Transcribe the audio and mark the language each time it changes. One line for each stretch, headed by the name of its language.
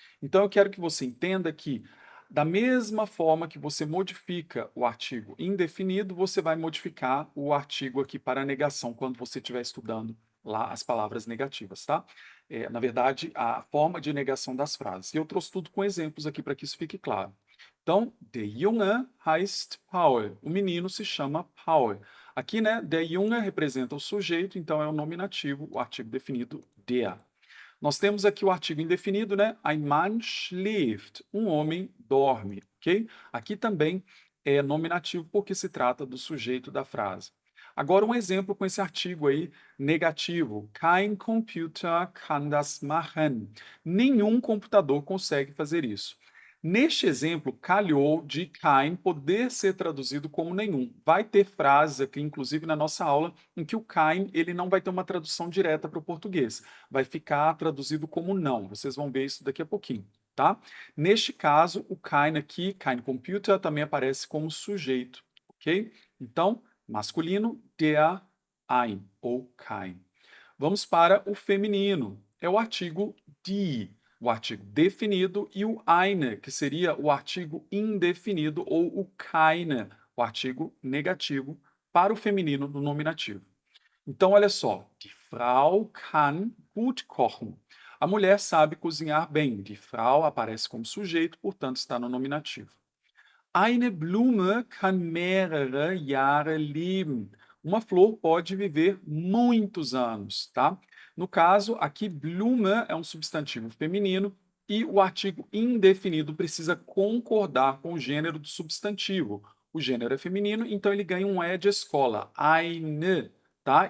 Portuguese: Então, eu quero que você entenda que, da mesma forma que você modifica o artigo indefinido, você vai modificar o artigo aqui para a negação quando você estiver estudando lá as palavras negativas, tá? Na verdade, a forma de negação das frases. E eu trouxe tudo com exemplos aqui para que isso fique claro.
German: Então, der Junge heißt Paul.
Portuguese: O menino se chama Paul. Aqui, né, der Junge representa o sujeito, então é o nominativo, o artigo definido der. Nós temos aqui o artigo indefinido, né?
German: Ein Mann schläft.
Portuguese: Um homem dorme, ok? Aqui também é nominativo porque se trata do sujeito da frase. Agora um exemplo com esse artigo aí negativo.
German: Kein Computer kann das machen.
Portuguese: Nenhum computador consegue fazer isso. Neste exemplo, calhou de kein poder ser traduzido como nenhum. Vai ter frases aqui, inclusive na nossa aula, em que o kein ele não vai ter uma tradução direta para o português. Vai ficar traduzido como não. Vocês vão ver isso daqui a pouquinho, tá? Neste caso, o kein aqui, kein Computer, também aparece como sujeito, ok? Então, masculino, der ein ou kein. Vamos para o feminino. É o artigo die. o artigo definido, e o eine, que seria o artigo indefinido, ou o keine, o artigo negativo, para o feminino do nominativo.
German: Então, olha só, die Frau kann gut kochen.
Portuguese: A mulher sabe cozinhar bem. Die Frau aparece como sujeito, portanto, está no nominativo.
German: Eine Blume kann mehrere Jahre leben.
Portuguese: Uma flor pode viver muitos anos, tá? No caso, aqui Blume é um substantivo feminino e o artigo indefinido precisa concordar com o gênero do substantivo. O gênero é feminino, então ele ganha um de escola, eine, tá?